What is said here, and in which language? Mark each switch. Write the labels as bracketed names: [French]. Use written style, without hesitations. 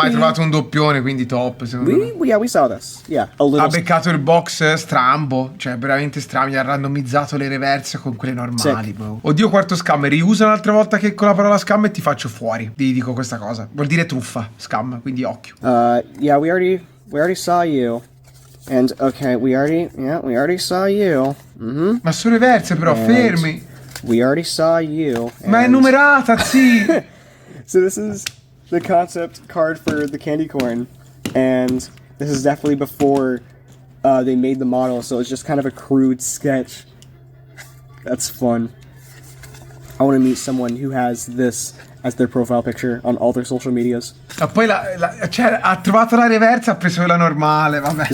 [Italian] mai trovato un doppione, quindi top, secondo me. [English] we saw this. Yeah, a little. [Italian] Ha beccato il box strambo, cioè veramente strambo, gli ha randomizzato le reverse con quelle normali. Bro. Oddio, quarto scam, riusa un'altra volta che con la parola scam e ti faccio fuori. Ti dico questa cosa. Vuol dire truffa, scam, quindi occhio. [English] Yeah, we already saw you. And okay, we already saw you. Mm-hmm. [Italian] Ma sono reverse però, [English] And [Italian] fermi. [English] We already saw you. [Italian] Ma è numerata, sì. [English] So this is the concept card for the candy corn, and this is definitely before they made the model, so it's just kind of a crude sketch. That's fun. I want to meet someone who has this as their profile picture on all their social medias. [Italian] Ma poi cioè, ha trovato la reverse, ha preso quella normale, vabbè.